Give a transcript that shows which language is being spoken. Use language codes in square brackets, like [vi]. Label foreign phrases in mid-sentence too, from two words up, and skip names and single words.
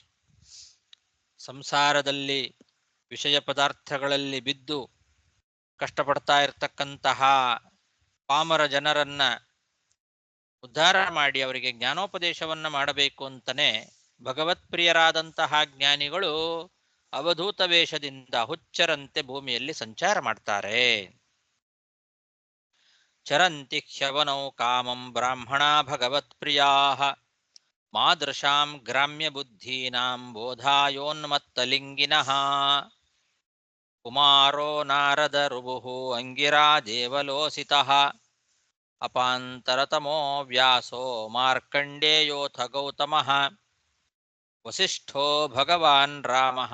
[kn] ಸಂಸಾರದಲ್ಲಿ ವಿಷಯ ಪದಾರ್ಥಗಳಲ್ಲಿ ಬಿದ್ದು ಕಷ್ಟಪಡ್ತಾ ಇರತಕ್ಕಂತಹ ಪಾಮರ ಜನರನ್ನ ಉದ್ಧಾರ ಮಾಡಿ ಅವರಿಗೆ ಜ್ಞಾನೋಪದೇಶವನ್ನ ಮಾಡಬೇಕು ಅಂತಲೇ ಭಗವತ್ಪ್ರಿಯರಾದಂತಹ ಜ್ಞಾನಿಗಳು ಅವಧೂತ ವೇಷದಿಂದ ಹುಚ್ಚರಂತೆ ಭೂಮಿಯಲ್ಲಿ ಸಂಚಾರ ಮಾಡ್ತಾರೆ. [sa] ಚರಂತಿ ಹ್ಯವನೌ ಕಾಮಂ ಬ್ರಾಹ್ಮಣಾ ಭಗವತ್ಪ್ರಿಯಾಃ ಮಾದೃಶಾಂ ಗ್ರಾಮ್ಯ ಬುದ್ಧೀನಾಂ ಬೋಧಾಯೋನ್ಮತ್ತಲಿಂಗಿನಃ ಕುಮಾರೋ ನಾರದ ರುಭುಃ ಅಂಗಿರಾ ದೇವಲೋಸಿತಃ ಅಪಾಂತರತಮೋ ವ್ಯಾಸೋ ಮಾರ್ಕಂಡೇಯೋಥ ಗೌತಮಃ ವಸಿಷ್ಠೋ ಭಗವಾನ್ ರಾಮಃ